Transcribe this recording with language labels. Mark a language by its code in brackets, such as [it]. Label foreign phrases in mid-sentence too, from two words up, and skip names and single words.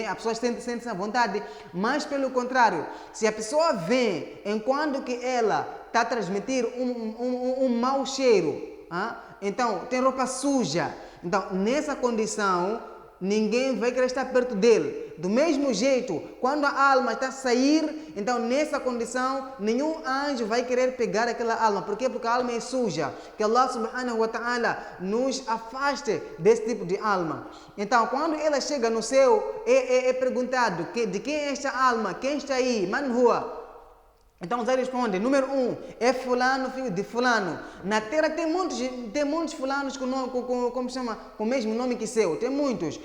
[pt] A pessoa sente-se à vontade. Mas pelo contrário, se a pessoa vem enquanto que ela está a transmitir um mau cheiro, então tem roupa suja, então nessa condição ninguém vai querer estar perto dele. Do mesmo jeito, quando a alma está a sair, então nessa condição, nenhum anjo vai querer pegar aquela alma. Por quê? Porque a alma é suja. Que Allah [ar] سبحانه وتعالى [pt] nos afaste desse tipo de alma. Então, quando ela chega no céu, é perguntado de quem é esta alma? Quem está aí? [ar] من هو? [pt] Então Zé responde, número 1, é fulano, filho de fulano. Na terra tem muitos fulanos como chama, com o mesmo nome que seu, tem muitos.